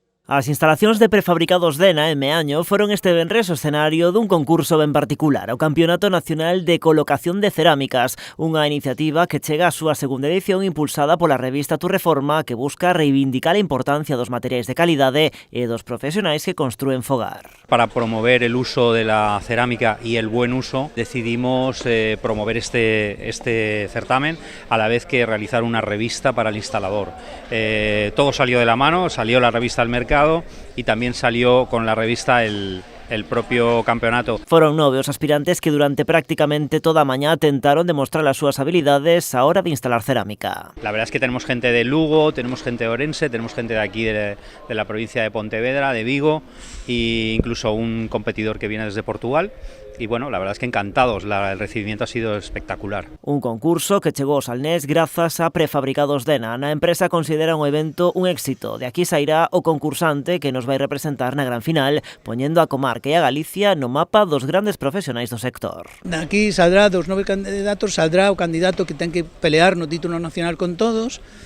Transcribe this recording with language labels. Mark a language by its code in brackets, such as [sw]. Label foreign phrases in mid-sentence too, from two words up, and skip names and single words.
[gl] As instalacións de prefabricados Dena en Meaño foron este venres o escenario dun concurso ben particular, o Campeonato Nacional de Colocación de Cerámicas, unha iniciativa que chega á súa segunda edición impulsada pola revista Tu Reforma, que busca reivindicar a importancia dos materiais de calidade e dos profesionais que construen fogar. [es] Para promover el uso de la cerámica y el buen uso, decidimos promover este certamen a la vez que realizar una revista para el instalador. Todo salió de la mano, salió la revista al mercado y también salió con la revista el propio campeonato. [gl] Foron 9 os aspirantes que durante prácticamente toda a mañá tentaron demostrar as súas habilidades a hora de instalar cerámica. [es] La verdad es que tenemos gente de Lugo, tenemos gente de Orense, tenemos gente de aquí de la provincia de Pontevedra, de Vigo e incluso un competidor que viene desde Portugal. Y bueno, la verdad es que encantados, el recibimiento ha sido espectacular. [gl] Un concurso que chegou ao Salnés grazas a Prefabricados Dena. Na empresa considera o evento un éxito. De aquí sairá o concursante que nos vai representar na gran final, poñendo a comarca e a Galicia no mapa dos grandes profesionais do sector. Aquí saldrá dos 9 candidatos, saldrá o candidato que ten que pelear no título nacional con todos.